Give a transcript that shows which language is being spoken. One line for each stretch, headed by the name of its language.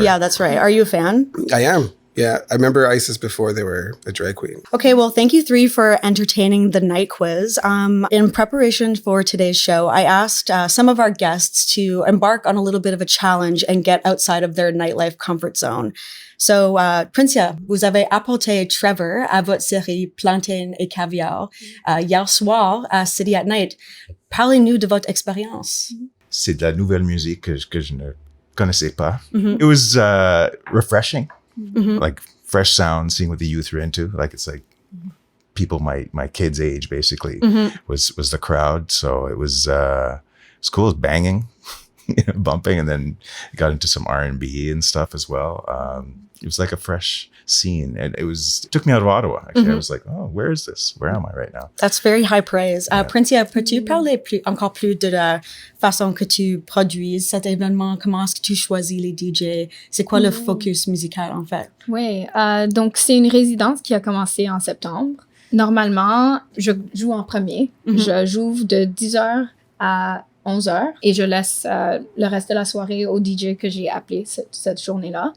English: Yeah, that's right. Are you a fan? I am. Yeah, I remember Isis before they were a drag queen. Okay, well, thank you 3 for entertaining the night quiz. In preparation for today's show, I asked some of our guests to embark on a little bit of a challenge and get outside of their nightlife comfort zone.
French: So, Princia, vous avez apporté Trevor à votre série Platains et Caviar hier soir à City at Night. Parlez-nous de votre expérience. C'est de la nouvelle musique que je ne connaissais pas. Mm-hmm.
English: It was refreshing, like fresh sound, seeing what the youth are into. Like it's like people my kids' age basically was the crowd. So it was cool. It was banging, bumping, and then got into some R&B and stuff as well. It was like a fresh scene, and it took me out of Ottawa. Actually, I was like, oh, where is this? Where am I right now? That's very high praise. Yeah.
French: Princia, peux-tu parler encore plus de la façon que tu produises cet événement? Comment est-ce que tu choisis les DJ? C'est quoi le focus musical en fait? Oui, donc c'est une résidence qui a commencé en septembre. Normalement, je joue en premier. Je joue de 10h à 11h et je laisse le reste de la soirée au DJ que j'ai appelé cette journée-là.